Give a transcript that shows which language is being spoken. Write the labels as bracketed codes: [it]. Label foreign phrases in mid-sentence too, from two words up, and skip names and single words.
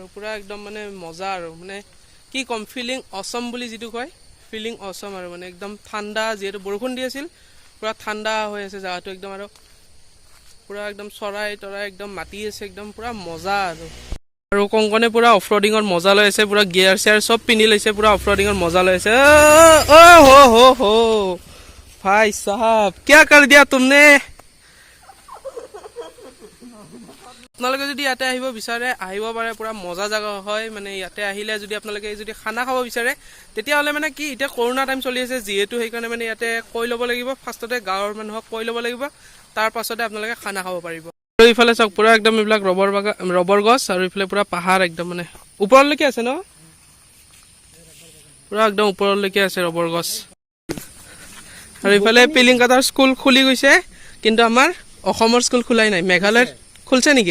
[as] পুৰা একদম মানে মজা আৰু মানে কি কম ফিলিং অসম বুলি যিটো কয় ফিলিং অসম আৰু মানে একদম ঠাণ্ডা যেহেতু বৰষুণ দি আছিল পুৰা ঠাণ্ডা হৈ আছে জাগাটো একদম আৰু পুৰা একদম চৰাই তৰাই একদম মাতি আছে একদম পুৰা মজা আৰু কংকনে পুৰা অফৰোডিঙৰ মজা লৈ আছে পুৰা গিয়াৰ চেয়াৰ চব পিন্ধি লৈছে পুৰা অফৰোডিঙৰ মজা লৈ আছে [hi] हो भाई साहब क्या कर दिया तुमने [as] আপোনালোকে যদি ইয়াতে আহিব বিচাৰে আহিব পাৰে পুৰা মজা জায়গা হয় মানে ইয়াতে আহিলে যদি আপোনালোকে যদি খানা খাব বিচাৰে তেতিয়াহ'লে মানে কি এতিয়া [en] corona time [as] চলি আছে যিহেতু সেইকাৰণে মানে ইয়াতে কৈ ল'ব লাগিব ফাৰ্ষ্টতে গাঁৱৰ মানুহক কৈ ল'ব লাগিব তাৰ পাছতে আপোনালোকে খানা খাব পাৰিব আৰু ইফালে চাওক পুৰা একদম এইবিলাক ৰবৰ গছ আৰু ইফালে পুৰা পাহাৰ একদম মানে ওপৰলৈকে আছে ন পুৰা একদম ওপৰলৈকে আছে ৰবৰ গছ আৰু ইফালে পিলিংকাটাৰ স্কুল খুলি গৈছে কিন্তু আমাৰ অসমৰ স্কুল খোলাই নাই মেঘালয়ৰ খুলছে নেকি